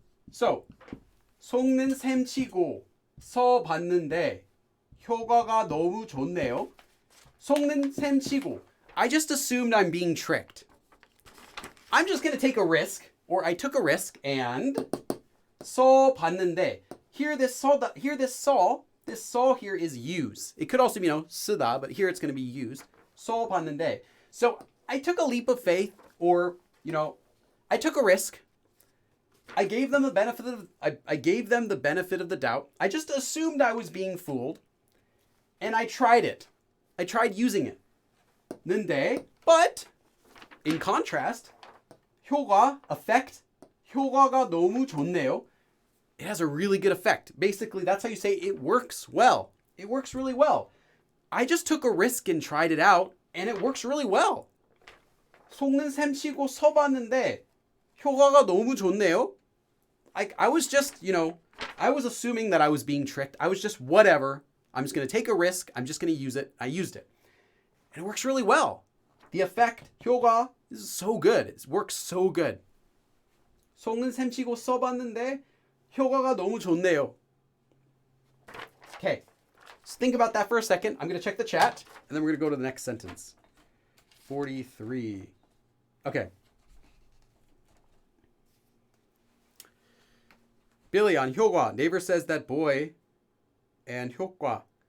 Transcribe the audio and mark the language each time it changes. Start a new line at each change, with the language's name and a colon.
English: So,
Korean: 속는 셈치고 써봤는데 효과가 너무 좋네요. 속는 셈치고.
English: I just assumed I'm being tricked. I'm just going to take a risk, or I took a risk and
Korean: 써봤는데.
English: Here this 써 here is use. It could also be, 쓰다, but here it's going to be used.
Korean: 써봤는데.
English: So I took a leap of faith, or, I took a risk. I gave them the benefit of the doubt. I just assumed I was being fooled, and I tried it. I tried using it.
Korean: 근데,
English: but in contrast,
Korean: 효과, effect, 효과가 너무 좋네요.
English: It has a really good effect. Basically, that's how you say it works well. It works really well. I just took a risk and tried it out, and it works really well.
Korean: 속는 셈치고 써봤는데 효과가 너무 좋네요.
English: I was just, I was assuming that I was being tricked. I was just, whatever. I'm just going to take a risk. I'm just going to use it. I used it. And it works really well. The effect, 효과, is so good. It works so good.
Korean: 속는 셈치고 써봤는데 효과가 너무 좋네요.
English: Okay. So think about that for a second. I'm going to check the chat, and then we're going to go to the next sentence. 43. Okay. Billy on 효과. Neighbor says that boy and 효과.